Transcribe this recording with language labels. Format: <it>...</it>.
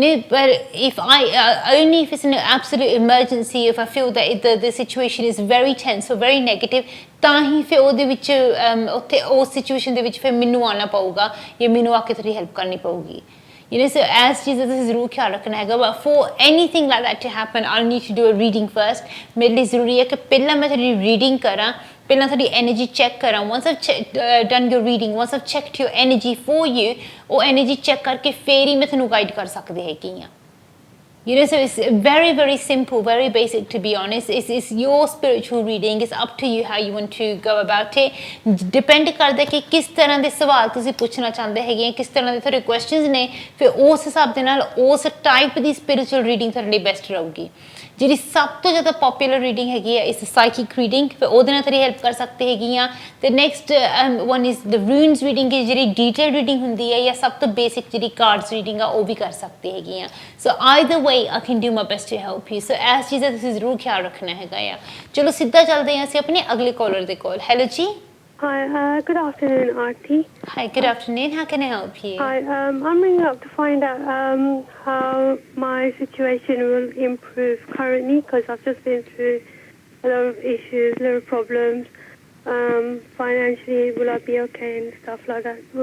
<en>But if only if it's an absolute emergency, if I feel that the situation is very tense or very negative,</en> <pa>ਤਾਂ ਹੀ ਫਿਰ ਉਹਦੇ ਵਿੱਚ ਉੱਥੇ ਉਸ situation ਦੇ ਵਿੱਚ ਫਿਰ ਮੈਨੂੰ ਆਉਣਾ ਪਊਗਾ ਜਾਂ ਮੈਨੂੰ ਆ ਕੇ ਤੁਹਾਡੀ ਹੈਲਪ ਕਰਨੀ ਪਊਗੀ। So as ਚੀਜ਼ਾਂ ਤੁਸੀਂ ਜ਼ਰੂਰ ਖਿਆਲ ਰੱਖਣਾ ਹੈਗਾ।</pa> <en>But for anything like that to happen, I'll need to do a reading first.</en> <pa>ਮੇਰੇ ਲਈ ਜ਼ਰੂਰੀ ਹੈ ਕਿ ਪਹਿਲਾਂ ਮੈਂ ਤੁਹਾਡੀ ਰੀਡਿੰਗ ਕਰਾਂ, ਪਹਿਲਾਂ ਤੁਹਾਡੀ ਐਨਰਜੀ ਚੈੱਕ ਕਰਾਂ।</pa> <en>once I've done your reading, once I've checked your energy for you,</en> <pa>ਉਹ ਐਨਰਜੀ ਚੈੱਕ ਕਰਕੇ ਫਿਰ ਹੀ ਮੈਂ ਤੁਹਾਨੂੰ ਗਾਈਡ ਕਰ ਸਕਦੀ ਹੈਗੀ ਹਾਂ।</pa> <en>So it's very, very simple, very basic, to be honest. It's your spiritual reading. It's up to you how you want to go about it.</en> <pa>Depend ਕਰਦਾ ਕਿ ਕਿਸ ਤਰ੍ਹਾਂ ਦੇ ਸਵਾਲ ਤੁਸੀਂ ਪੁੱਛਣਾ ਚਾਹੁੰਦੇ ਹੈਗੇ, ਕਿਸ ਤਰ੍ਹਾਂ ਦੇ ਤੁਹਾਡੇ ਕੁਐਸਚਨਸ ਨੇ, ਫਿਰ ਉਸ ਹਿਸਾਬ ਦੇ ਨਾਲ ਉਸ ਟਾਈਪ ਦੀ ਸਪਿਰਿਚੁਅਲ ਰੀਡਿੰਗ ਤੁਹਾਡੇ ਲਈ ਬੈਸਟ ਰਹੂਗੀ। ਜਿਹੜੀ ਸਭ ਤੋਂ ਜ਼ਿਆਦਾ ਪਪੂਲਰ ਰੀਡਿੰਗ ਹੈਗੀ ਹੈ ਇਸ ਸਾਈਕਿਕ ਰੀਡਿੰਗ, ਫਿਰ ਉਹਦੇ ਨਾਲ ਤੁਹਾਡੀ ਹੈਲਪ ਕਰ ਸਕਦੀ ਹੈਗੀ ਆ। ਤੇ</pa> <en>next one is the runes reading,</en> <pa>ਜਿਹੜੀ ਡੀਟੇਲ ਰੀਡਿੰਗ ਹੁੰਦੀ ਹੈ ਜਾਂ ਸਭ ਤੋਂ ਬੇਸਿਕ ਜਿਹੜੀ ਕਾਰਡਸ ਰੀਡਿੰਗ ਆ ਉਹ ਵੀ ਕਰ ਸਕਦੀ ਹੈਗੀ ਆ।</pa> <en>So either way I can do my best to help you.</en> <pa>So S ਚੀਜ਼ਾਂ ਤੁਸੀਂ ਜ਼ਰੂਰ ਖਿਆਲ ਰੱਖਣਾ ਹੈਗਾ ਆ। ਚਲੋ ਸਿੱਧਾ ਚੱਲਦੇ ਹਾਂ ਅਸੀਂ ਆਪਣੇ ਅਗਲੇ ਕਾਲਰ ਦੇ ਕੋਲ। ਹੈਲੋ ਜੀ।</pa> <en>Hi, good afternoon, Aarti. Hi, good afternoon. How can I help you? Hi, I'm ringing up to find out how my situation will improve currently, because I've just been through a lot of issues, a lot of problems. Financially, will I be okay and stuff like that?</en>